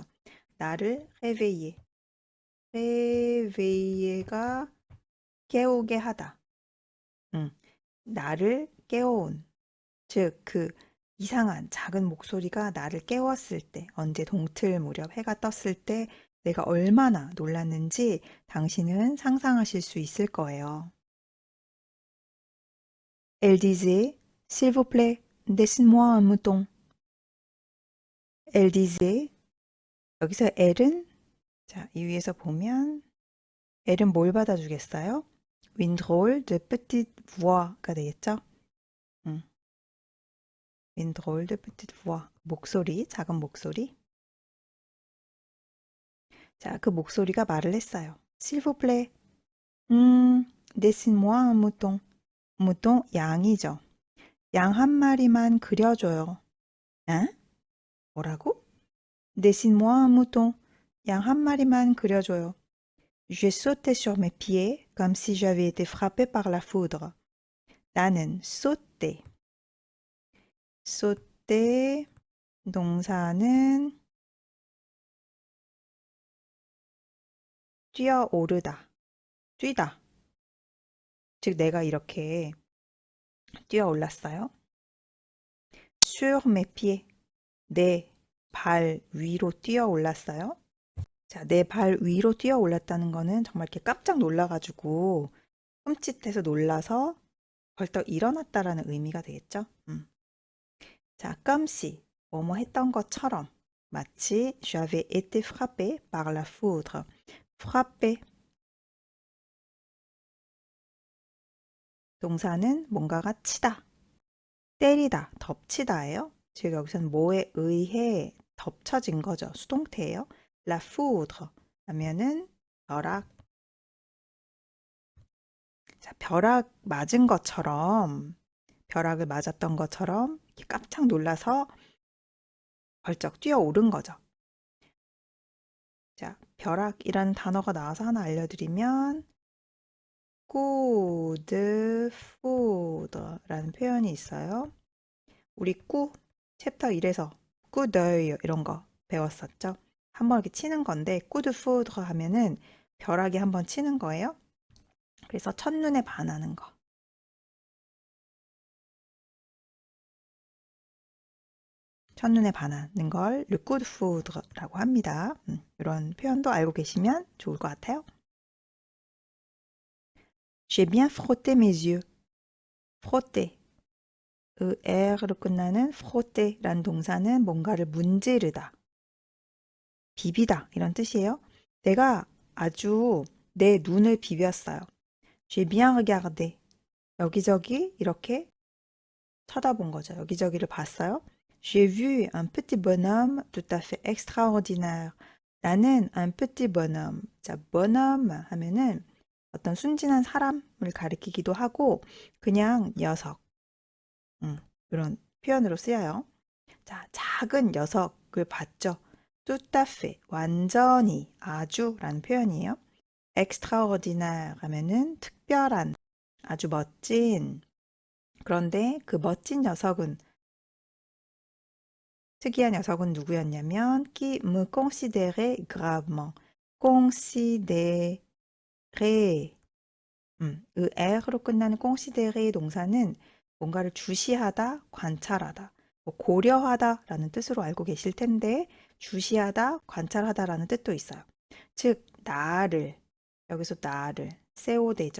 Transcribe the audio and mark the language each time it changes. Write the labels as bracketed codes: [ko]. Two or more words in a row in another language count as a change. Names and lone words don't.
[ko] 나를 réveiller. réveiller가 깨우게 하다. 나를 깨워온. 즉, 그 이상한 작은 목소리가 나를 깨웠을 때, 언제 동틀 무렵 해가 떴을 때 내가 얼마나 놀랐는지 당신은 상상하실 수 있을 거예요. [fr] Elle disait, s'il vous plaît, dessine-moi un mouton. Elle disait, [ko] 여기서 elle은, 자, 이 위에서 보면, elle은 뭘 받아주겠어요? [fr] Une drôle de petite voix가 되겠죠? Une drôle de petite voix. [ko] 목소리, 작은 목소리. 자, 그 목소리가 말을 했어요. [fr] S'il vous plaît, dessine-moi un mouton. mouton, [ko] 양이죠. 양 한 마리만 그려줘요. 에? 뭐라고? [fr] Dessine-moi un mouton. [ko] 양 한 마리만 그려줘요. [fr] J'ai sauté sur mes pieds comme si j'avais été frappé par la foudre. [ko] 나는 sauté. sauté 동사는 뛰어오르다, 뛰다. 즉 내가 이렇게 뛰어올랐어요. [fr] Sur mes pieds. [ko] 내 발 위로 뛰어올랐어요. 자, 내 발 위로 뛰어올랐다는 거는 정말 이렇게 깜짝 놀라가지고 흠칫해서 놀라서 벌떡 일어났다라는 의미가 되겠죠. 자, [fr] comme si [ko] 뭐뭐 했던 것처럼 마치 [fr] j'avais été frappé par la foudre. [ko] frappé 동사는 뭔가가 치다, 때리다, 덮치다예요. 즉 여기서는 뭐에 의해 덮쳐진 거죠. 수동태예요. [fr] La foudre [ko] 하면은 벼락. 자, 벼락 맞은 것처럼 벼락을 맞았던 것처럼 이렇게 깜짝 놀라서 벌쩍 뛰어오른 거죠. 자, 벼락이라는 단어가 나와서 하나 알려드리면 [fr] coup de foudre [ko] 라는 표현이 있어요. 우리 coup 챕터 1에서 [fr] coup d'œil [ko] 이런 거 배웠었죠. 한번 이렇게 치는 건데 [fr] coup de foudre [ko] 하면은 벼락이 한번 치는 거예요. 그래서 첫눈에 반하는 거. 첫눈에 반하는 걸 [fr] le coup de foudre [ko] 라고 합니다. 이런 표현도 알고 계시면 좋을 것 같아요. [fr] J'ai bien frotté mes yeux. frotter. [ko] er로 끝나는 frotter라는 동사는 뭔가를 문지르다, 비비다 이런 뜻이에요. 내가 아주 내 눈을 비볐어요. [fr] J'ai bien regardé. [ko] 여기저기 이렇게 쳐다본 거죠. 여기저기를 봤어요. [fr] J'ai vu un petit bonhomme tout à fait extraordinaire. 나는 un petit bonhomme. [ko] 자, bonhomme 하면은 어떤 순진한 사람을 가리키기도 하고 그냥 녀석. 이런 표현으로 쓰여요. 자, 작은 녀석을 봤죠. [fr] tout à fait, [ko] 완전히, 아주라는 표현이에요. extraordinaire 하면은 특별한, 아주 멋진. 그런데 그 멋진 녀석은 특이한 녀석은 누구였냐면 [fr] qui me considérait gravement. [ko] considérer er로 끝나는 considérer 동사는 뭔가를 주시하다, 관찰하다, 뭐 고려하다라는 뜻으로 알고 계실 텐데 주시하다, 관찰하다라는 뜻도 있어요. 즉 나를 여기서 나를 COD죠.